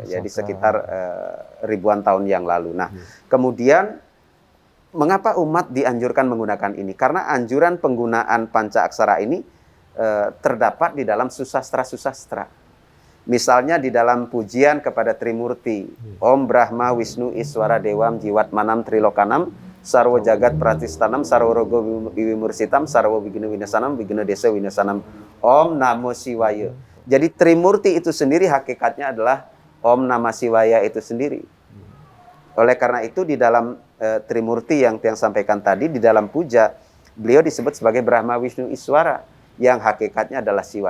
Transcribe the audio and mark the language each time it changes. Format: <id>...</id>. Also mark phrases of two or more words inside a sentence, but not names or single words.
<id>Jadi sekitar ribuan tahun yang lalu. Nah, kemudian mengapa umat dianjurkan menggunakan ini? Karena anjuran penggunaan panca aksara ini terdapat di dalam susastra-susastra. Misalnya di dalam pujian kepada Trimurti,</id> <sa>Om Brahma Wisnu Iswara Dewam Jiwat Manam Trilokanam Sarwo Jagat Pratistanam Sarwo Rogo Wiwimursitam Sarwo Wiguna Winasanam Wiguna Desa Winasanam Om Namo Siwaya.</sa> <id>Jadi Trimurti itu sendiri hakikatnya adalah</id> <sa>Om Nama Siwaya</sa> <id>itu sendiri. Oleh karena itu di dalam Trimurti yang sampaikan tadi, di dalam puja, beliau disebut sebagai Brahma Wisnu Iswara, yang hakikatnya adalah Siwa.</id>